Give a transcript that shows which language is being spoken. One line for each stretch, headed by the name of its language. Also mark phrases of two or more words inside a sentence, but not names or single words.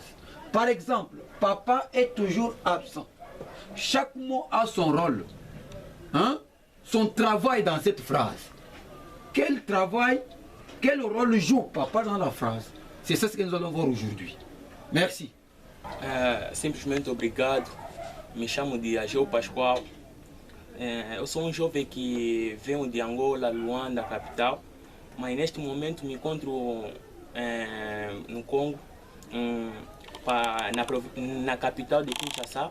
French: Par exemple, papa est toujours absent. Chaque mot a son rôle. Son travail dans cette phrase. Quel travail, quel rôle joue papa dans la phrase? C'est ça ce que nous allons voir aujourd'hui. Merci.
Portuguese: Simplesmente obrigado. Me chamo de Ageu Pascoal. Eu sou jovem que venho de Angola, Luanda, capital. Mas neste momento me encontro no Congo, na capital de Kinshasa.